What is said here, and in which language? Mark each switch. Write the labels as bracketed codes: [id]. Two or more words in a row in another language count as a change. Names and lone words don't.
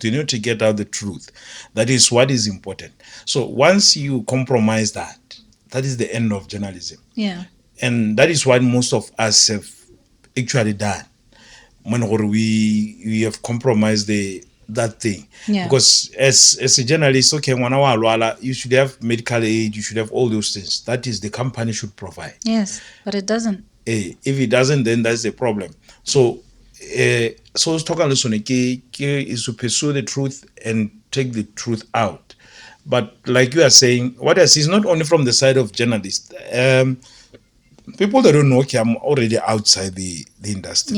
[en] You need to get out the truth. That is what is important. So once you compromise that, that is the end of journalism, Yeah. and that is what most of us have actually done. When we have compromised that thing, Yeah. because as a journalist, [tn] okay, ngwana wa lwala, [en] you should have medical aid, you should have all those things. That is the company should provide. Yes, but it doesn't. If it doesn't, then that's the problem. So so talk is to pursue the truth and take the truth out. But like you are saying, what else is not only from the side of journalists, people that don't know, okay, I'm already outside the industry.